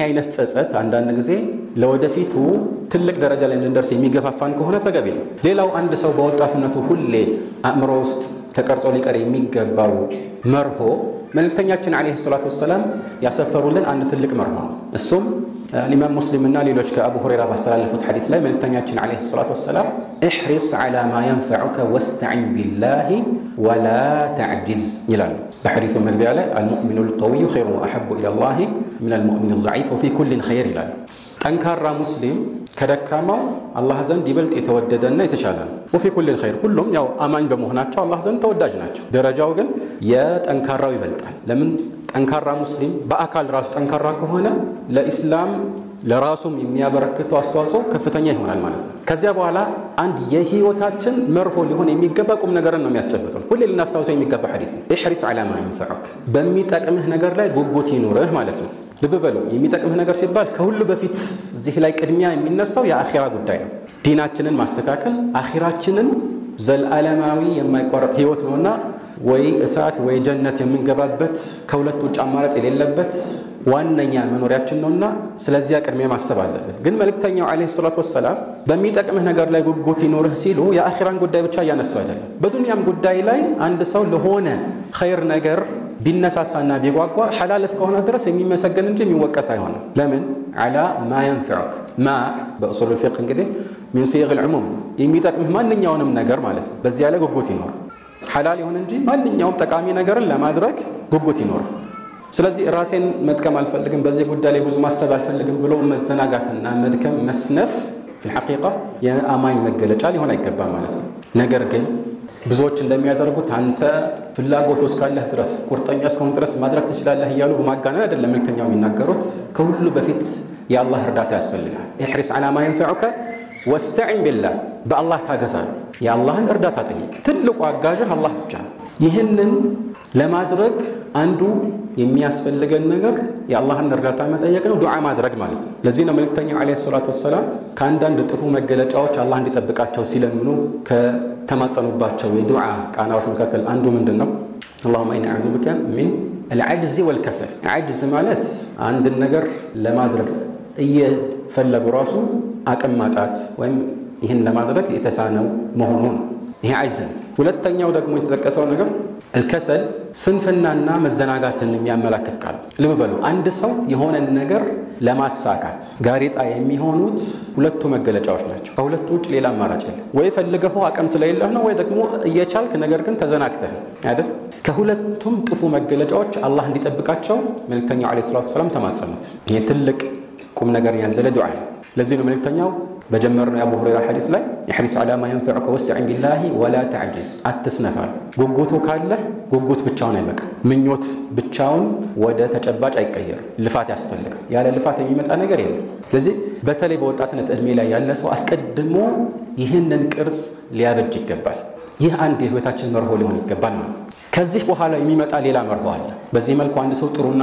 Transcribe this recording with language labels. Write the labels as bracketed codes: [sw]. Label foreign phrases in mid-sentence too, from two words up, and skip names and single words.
[am] አይነት ጸጸት አንዳንድ ጊዜ ለወደፊቱ ትልቅ ደረጃ ላይ እንድንደርስ የሚገፋፋን ከሆነ ተገቢ ነው። ሌላው አንድ ሰው በወጣትነቱ ሁሌ አእምሮ ውስጥ ተቀርጾ ሊቀር የሚገባው መርሆ መልእክተኛችን [ar] عليه الصلاة والسلام [am] ያሰፈሩልን አንድ ትልቅ መርሆ ነው። እሱም الإمام مسلم እና ሌሎች ከአቡ ሁረይራ ባስተላለፉት ሐዲስ ላይ መልእክተኛችን [ar] عليه الصلاة والسلام احرص على ما ينفعك واستعن بالله ولا تعجز [am] ይላሉ። በሐዲሱ መግቢያ ላይ [ar] المؤمن القوي خير وأحب إلى الله من المؤمن الضعيف وفي كل خير [am] ይላሉ። ጠንካራ ሙስሊም ከደካማው አላህ ዘንድ ይበልጥ የተወደደና የተሻለ ነው። [ar] وفي كل خير [am] ሁሉም ያው አማኝ በመሆናቸው አላህ ዘንድ ተወዳጅ ናቸው። ደረጃው ግን የጠንካራው ይበልጣል። ለምን? ጠንካራ ሙስሊም በአካል ራሱ ጠንካራ ከሆነ ለኢስላም ለራሱም የሚያበረክተው አስተዋጽኦ ከፍተኛ ይሆናል ማለት ነው። ከዚያ በኋላ አንድ የህይወታችን መርሆ ሊሆን የሚገባ ቁም ነገርን ነው የሚያስጨብጠው። ሁሌ ልናስታውሰው የሚገባ ሐዲስ ነው። [ar] احرص على ما ينفعك [am] በሚጠቅምህ ነገር ላይ ጉጉት ይኑርህ ማለት ነው። ልብ በሉ፣ የሚጠቅምህ ነገር ሲባል ከሁሉ በፊት እዚህ ላይ ቅድሚያ የሚነሳው የአኺራ ጉዳይ ነው። ዲናችንን ማስተካከል አኺራችንን ዘላለማዊ የማይቋረጥ ህይወት ነውና ወይ እሳት ወይ ጀነት የምንገባበት ከሁለት ውጭ አማራጭ የሌለበት ዋነኛ መኖሪያችን ነውና ስለዚህ ቅድሚያ ማሰብ አለብን። ግን መልእክተኛው [ar] عليه الصلاة والسلام [am] በሚጠቅምህ ነገር ላይ ጉጉት ይኖርህ ሲሉ የአኺራን ጉዳይ ብቻ እያነሱ አይደለም። በዱንያም ጉዳይ ላይ አንድ ሰው ለሆነ ኸይር ነገር ቢነሳሳና ቢጓጓ ሐላል እስከሆነ ድረስ የሚመሰገን እንጂ የሚወቀስ አይሆንም። ለምን? [ar] على ما ينفعك ما [am] በኡሱል الفقه እንግዲህ [ar] من صيغ العموم [am] የሚጠቅምህ ማንኛውንም ነገር ማለት ነው። በዚያ ላይ ጉጉት ይኖር ሐላል ይሁን እንጂ ማንኛውም ጠቃሚ ነገርን ለማድረግ ጉጉት ይኖር። ስለዚህ ራሴን መጥቀም አልፈልግም፣ በዚህ ጉዳይ ላይ ብዙ ማሰብ አልፈልግም ብሎ መዘናጋትና መድከም መስነፍ [ar] في الحقيقة [am] የአማኝ መገለጫ ሊሆን አይገባም ማለት ነው። ነገር ግን ብዙዎች እንደሚያደርጉት አንተ ፍላጎት እስካለህ ድረስ ቁርጠኛ እስከሆንክ ድረስ ማድረግ ትችላለህ እያሉ በማጋነን አይደለም መልእክተኛው የሚናገሩት። ከሁሉ በፊት የአላህ እርዳታ ያስፈልጋል። [ar] احرص على ما ينفعك واستعن بالله [am] በአላህ ታገዛለህ። የአላህን እርዳታ ጠይቅ። ትልቁ አጋዥህ አላህ ብቻ ነው። ይህንን ለማድረግ አንዱ የሚያስፈልገን ነገር የአላህን እርዳታ መጠየቅ ነው፣ ዱዓ ማድረግ ማለት ነው። ለዚህ ነው መልእክተኛው [ar] عليه الصلاة والسلام [am] ከአንዳንድ ጥሩ መገለጫዎች አላህ እንዲጠብቃቸው ሲለምኑ ከተማጸኑባቸው የዱዓ ቃናዎች መካከል አንዱ ምንድነው? [ar] اللهم إني أعوذ بك من العجز والكسل። [am] عجز ማለት አንድን ነገር ለማድረግ እየፈለጉ ራሱ አቅም ማጣት ወይም ይህን ለማድረግ የተሳነው መሆኑን ይሄ عجز። ሁለተኛው ደግሞ የተጠቀሰው ነገር الكسل ስንፍናና መዘናጋትን የሚያመላክት ቃል። ልብ በሉ፣ አንድ ሰው የሆነ ነገር ለማሳካት ጋሬጣ የሚሆኑት ሁለቱ መገለጫዎች ናቸው። ከሁለቱ ውጭ ሌላ አማራጭ የለም። ወይ ፈልገው አቅም ስለሌለህ ነው፣ ወይ ደግሞ እየቻልክ ነገር ግን ተዘናግተህ አይደል? ከሁለቱም ጥፉ መገለጫዎች አላህ እንዲጠብቃቸው መልእክተኛው [ar] عليه الصلاة والسلام [am] ተማጸኑት። ይሄ ትልቅ ቁም ነገር ያዘለ ዱዓ ነው። ለዚህ ነው መልእክተኛው በጀመርነው የአቡ ሁረይራ ሐዲስ ላይ [ar] احرص على ما ينفعك واستعن بالله ولا تعجز [am] አትስነፋል። ጉጉቱ ካለ ጉጉት ብቻውን አይበቃም። ምኞት ብቻውን ወደ ተጨባጭ አይቀየርም። ልፋት ያስፈልጋል። ያለ ልፋት የሚመጣ ነገር የለም። ስለዚህ በተለይ በወጣትነት እድሜ ላይ ያለ ሰው አስቀድሞ ይህንን ቅርጽ ሊያበጅ ይገባል። ይህ አንድ የህይወታችን መርሆ ሊሆን ይገባል ማለት ነው። ከዚህ በኋላ የሚመጣ ሌላ መርሆ አለ። በዚህ መልኩ አንድ ሰው ጥሩና